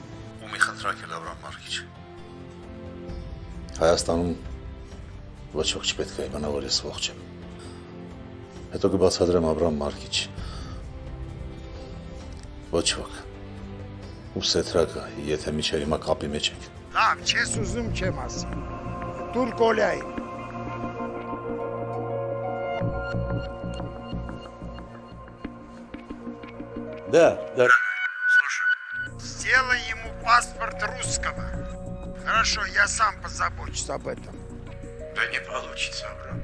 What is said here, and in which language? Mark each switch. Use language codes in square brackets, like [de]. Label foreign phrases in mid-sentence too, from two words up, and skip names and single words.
[hy] Ու մի խնդրակել Ավրամ Մարկիչ։ Հայաստանում ոչ ոք չպետք է իմանա, որ ես ողջ եմ։ Հետո կբացատրեմ Ավրամ Մարկիչ։ Ոչ ոք։ Ու սեթրակը, եթե միջև հիմա կապի մեջ եք։ Լավ, չես ուզում չեմ ասի։ Դուր Կոլյային։ [ru] Да, да. Сделай ему паспорт русского. Хорошо, я сам позабочусь об этом. Да не получится, Аврам.